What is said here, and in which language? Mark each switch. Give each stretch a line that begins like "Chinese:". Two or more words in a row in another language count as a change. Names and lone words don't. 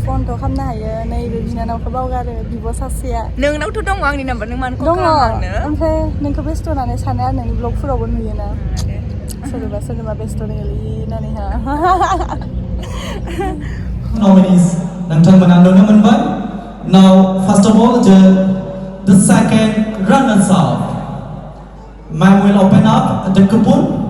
Bodo: फनथ' खालामनो हायो नैबे बिनानावखौ बावगारो बिब' सासेया नोंनावथ' दङ आंनि नाम्बार नों मानो कल दङ खालामनो आंनो ओमफ्राय नोंखौ बेस्थ' होननानै सानो आरो नोंनि ब्लगफोरावबो नुयोना सोरनिबा बेस्थ' नोङोलै होननानैहा nominees नोंथांमोना नुनो मोनबाय.
English: Now first of all the second runners up. Ma'am will open up the coupon.